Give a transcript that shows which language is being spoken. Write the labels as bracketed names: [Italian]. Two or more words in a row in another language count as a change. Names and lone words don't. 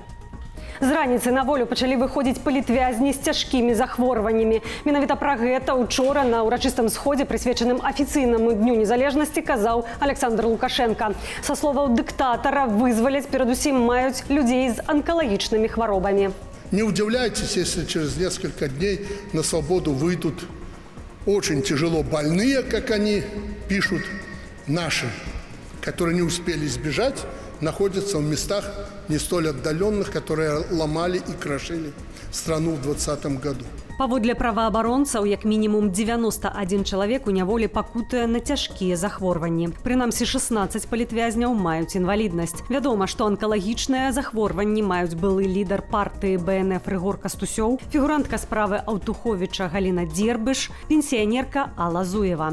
[Belarusian] З раніцы на волю пачалі выходзіць палітвязні з цяжкімі захворваннямі. Менавіта пра гэта учора на ўрачыстым сходзе, прысвечаным афіцыйнаму дню незалежнасці, казаў Александр Лукашенко. Са словаў дыктатара, вызваляць перадусім маюць людзей з анкалагічнымі хваробамі. [Russian] Не удивляйтесь, если через несколько дней на свободу выйдут очень тяжело больные, как они пишут, наши, которые не успели сбежать, находятся в местах не столь отдаленных, которые ломали и крошили страну в 2020 году. [Belarusian] Паводле праваабаронцаў, як мінімум 91 чалавек у няволі пакутуе на цяжкія захворванні. Прынамсі 16 палітвязняў маюць інваліднасць. Вядома, што анкалагічныя захворванні маюць былы лідар партыі БНФ Рыгор Кастусёў, фігурантка справы Аўтуховіча Галіна Дзербыш, пенсіянерка Алла Зуева.